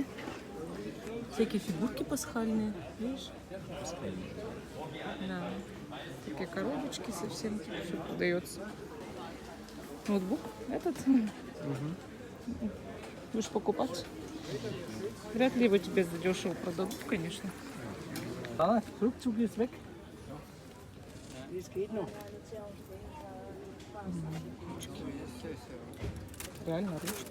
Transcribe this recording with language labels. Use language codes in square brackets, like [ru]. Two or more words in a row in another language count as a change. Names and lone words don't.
[ru] Всякие фигурки пасхальные. Видишь? Да. Такие коробочки совсем. Все продается. Ноутбук этот. Будешь покупать? Вряд ли его тебе задешево продадут, конечно. [de] Ah, Rückzug ist weg. Das geht noch. [ru] Ручки. Реально ручки.